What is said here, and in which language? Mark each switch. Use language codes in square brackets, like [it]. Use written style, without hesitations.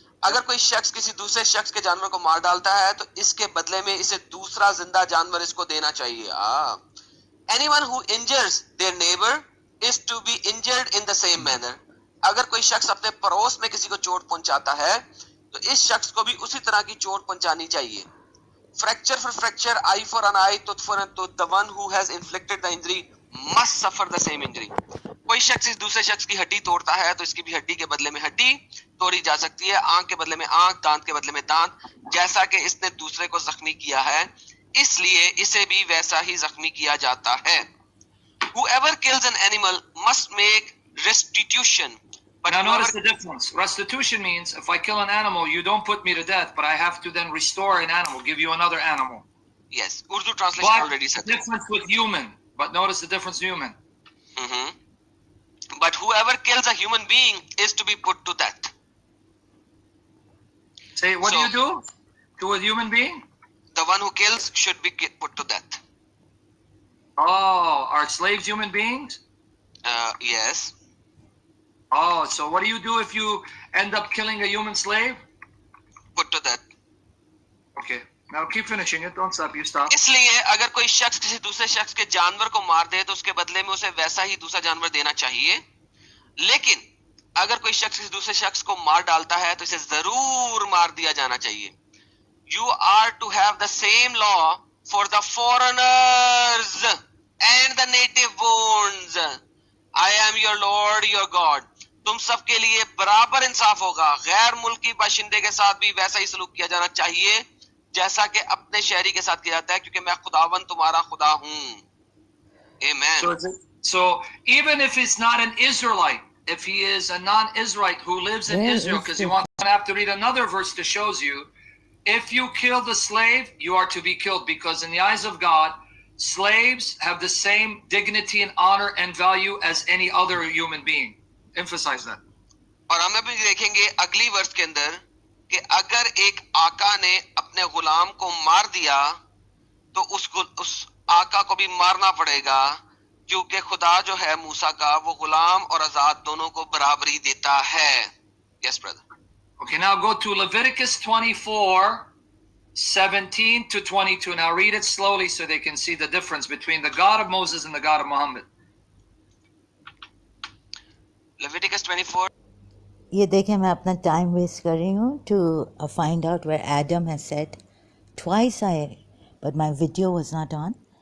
[hi] अगर कोई शख्स किसी दूसरे शख्स के जानवर को मार डालता है तो इसके बदले में इसे दूसरा जिंदा जानवर इसको देना चाहिए. [en] Anyone who injures their neighbor is to be injured in the same manner. [hi] अगर कोई शख्स अपने पड़ोस में किसी को चोट पहुंचाता है तो इस शख्स को भी उसी तरह की चोट पहुंचानी चाहिए. [en] Fracture for fracture, eye for an eye, tooth for a tooth. The one who has inflicted the injury must suffer the same injury. [hi] कोई शख्स इस दूसरे शख्स की हड्डी तोड़ता है तो इसकी भी हड्डी के बदले में हड्डी तोड़ी जा सकती है. आंख के बदले में आंख, दांत के बदले में दांत. जैसा कि इसने दूसरे को जख्मी किया है इसलिए इसे भी वैसा ही जख्मी किया जाता है. [en] Whoever kills an animal must make restitution. But now notice the difference. Restitution means if I kill an animal, you don't put me to death, but I have to then restore an animal, give you another animal. Yes, Urdu translation already said that. Difference with human. But notice the difference with human. But whoever kills a human being is to be put to death. Say, what do you do to a human being? The one who kills should be put to death. Oh, are slaves human beings? Yes. Oh, so what do you do if you end up killing a human slave? Put to death. Okay. Now keep finishing it. Don't stop. You stop. [hi] इसलिए अगर कोई शख्स किसी दूसरे शख्स के जानवर को मार दे तो उसके बदले में उसे वैसा ही दूसरा जानवर देना चाहिए. लेकिन अगर कोई शख्स किसी दूसरे शख्स को मार डालता है तो इसे जरूर मार दिया जाना चाहिए. [en] You are to have the same law for the foreigners and the native borns. I am your Lord, your God. [hi] तुम सबके लिए बराबर इंसाफ होगा. गैर मुल्की बाशिंदे के साथ भी वैसा ही सलूक किया जाना चाहिए जैसा कि अपने शहरी के साथ किया जाता है क्योंकि मैं खुदावन तुम्हारा खुदा हूं. [en] Amen. So even if he's not an Israelite, if he is a non-Israelite who lives in Israel, because you want to have to read another verse that shows you, if you kill the slave, you are to be killed, because in the eyes of God, slaves have the same dignity and honor and value as any other human being. Emphasize that. [hi] और हम अभी देखेंगे अगली वर्ष के अंदर कि अगर एक आका ने अपने गुलाम को मार दिया तो उस आका को भी मारना पड़ेगा क्योंकि खुदा जो है मूसा का वो गुलाम और आजाद दोनों को बराबरी देता है. [en] Yes, brother. Okay, now go to Leviticus 24, 17 to 22. Now read it slowly so they can see the difference between the God of Moses and the God of Muhammad. Leviticus 24. [hi] ये देखें मैं अपना टाइम वेस्ट कर रही हूँ [en] to find out where Adam has said twice but my video was not on.